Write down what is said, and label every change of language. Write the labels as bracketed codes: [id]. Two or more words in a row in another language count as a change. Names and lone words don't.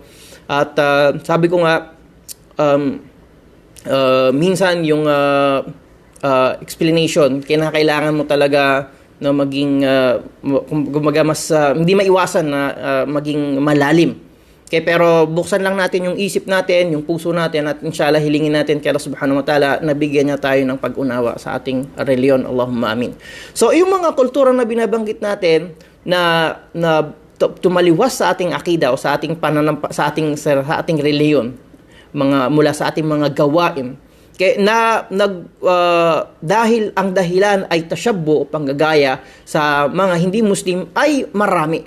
[tl] At sabi ko nga, minsan yung explanation, kinakailangan mo talaga na maging mas hindi maiwasan na maging malalim. Okay, pero buksan lang natin yung isip natin, yung puso natin, at inshallah hilingin natin kay Allah [ar] سبحانه وتعالى [tl] na bigyan niya tayo ng pag-unawa sa ating reliyon. [ar] اللهم آمين. [tl] So yung mga kultura na binabanggit natin na tumaliwas sa ating akida o sa ating sa ating reliyon, mula sa ating mga gawain, dahil ang dahilan ay tasyabbu o panggagaya sa mga hindi Muslim ay marami.